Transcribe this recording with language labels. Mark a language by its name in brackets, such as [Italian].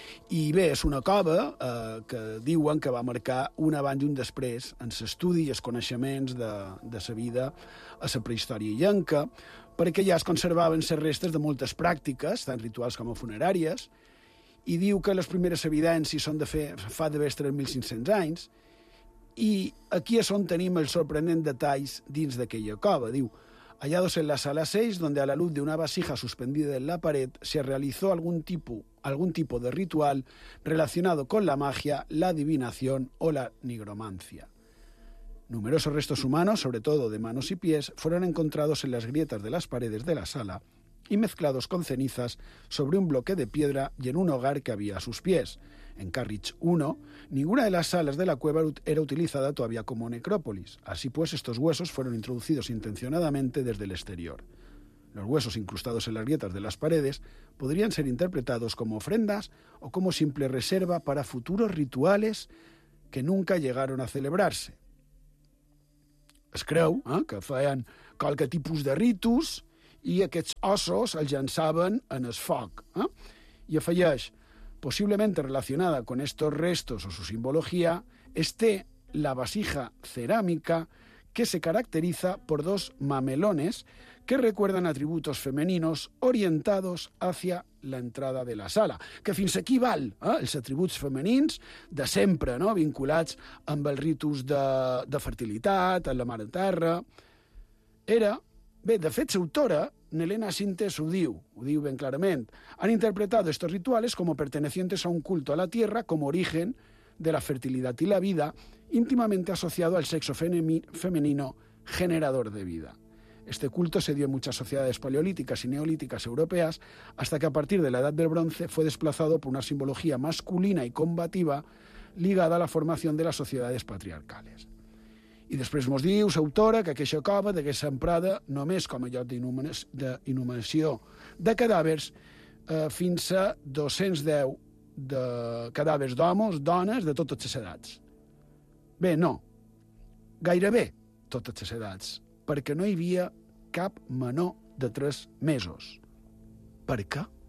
[Catalan] I bé, és una cova que diuen que va marcar un abans i un després en l'estudi i els coneixements de la vida a la prehistòria illenca, perquè ja es conservaven les restes de moltes pràctiques, tant rituals com funeràries, i diu que les primeres evidències són de fa d'haver 3.500 anys, i aquí és on tenim els sorprenents detalls dins d'aquella cova. Diu, [Spanish] hallados en la sala 6, donde a la luz de una vasija suspendida en la pared se realizó algún tipo de ritual relacionado con la magia, la adivinación o la nigromancia. Numerosos restos humanos, sobre todo de manos y pies, fueron encontrados en las grietas de las paredes de la sala y mezclados con cenizas sobre un bloque de piedra y en un hogar que había a sus pies. En Carriage 1, ninguna de las salas de la cueva era utilizada todavía como necrópolis. Así pues, estos huesos fueron introducidos intencionadamente desde el exterior. Los huesos incrustados en las grietas de las paredes podrían ser interpretados como ofrendas o como simple reserva para futuros rituales que nunca llegaron a celebrarse. [Catalan] Es creu, que feien qualque tipus de ritus i aquests ossos els llançaven en el foc. I afegeix, possiblement [Spanish] relacionada con estos restos o su simbología, este la vasija cerámica que se caracteriza por dos mamelones que recuerdan atributos femeninos orientados hacia la entrada de la sala. [Catalan] Que fins aquí val, els atributs femenins de sempre, no?, vinculats amb els ritus de fertilitat, amb la mare terra. Era, bé, de fet, l'autora, Nelena Sintes, ho diu ben clarament, [Spanish] han interpretado estos rituales como pertenecientes a un culto a la tierra como origen de la fertilidad y la vida, íntimamente asociado al sexo femenino generador de vida. Este culto se dio en muchas sociedades paleolíticas y neolíticas europeas, hasta que a partir de la Edad del Bronce fue desplazado por una simbología masculina y combativa ligada a la formación de las sociedades patriarcales. [Catalan] I després mos diu, l'autora, que aquesta cova degués emprada només com a lloc d'inhumació de cadàvers fins a 210 de cadàvers d'homes, dones, de totes les edats. Bé, no, gairebé totes les edats, perquè no hi havia cap menor de 3 mesos. Per què?